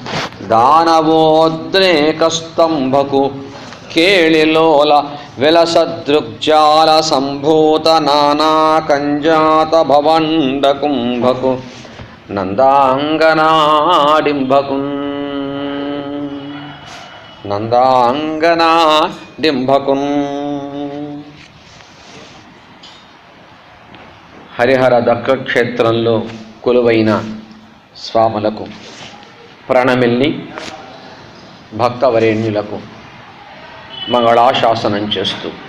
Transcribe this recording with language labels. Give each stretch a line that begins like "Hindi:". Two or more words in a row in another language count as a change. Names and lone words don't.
Telugu: దానవోద్రేకస్తంభకు కేలిలోల విలసదృగ్జాల సంభూత నానా కంజాత భవండకుంభకు नंदांगनाडिंभकुन् హరిహర దక్క క్షేత్రంలో కొలువైన స్వాములకు ప్రణమిల్లి భక్తవరేణ్యులకు మంగళాశాసనం చేస్తూ